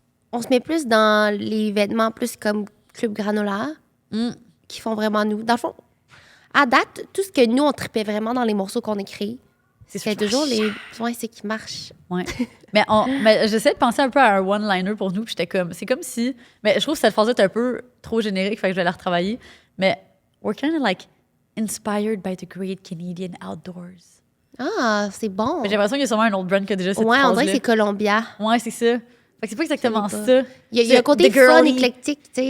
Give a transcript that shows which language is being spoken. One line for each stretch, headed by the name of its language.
French: On se met plus dans les vêtements plus comme Club Granola. qui font vraiment nous. Dans le fond, à date, tout ce que nous, on tripait vraiment dans les morceaux qu'on écrit, c'est toujours les... Ouais, c'est qui marche. Ouais. mais j'essaie de penser un peu à un one-liner pour nous, puis j'étais comme... C'est comme si... Mais je trouve que cette phrase-là est un peu trop générique, fait que je vais la retravailler.
English: Mais we're kind of like inspired by the great Canadian outdoors.
French: Ah, c'est bon. Mais j'ai l'impression qu'il y a sûrement un autre brand qui a déjà cette Ouais, phrase-là. on dirait que c'est Columbia. Ouais, c'est ça. Fait que c'est pas exactement pas. ça. Il y a un côté fun, éclectique, tu sais.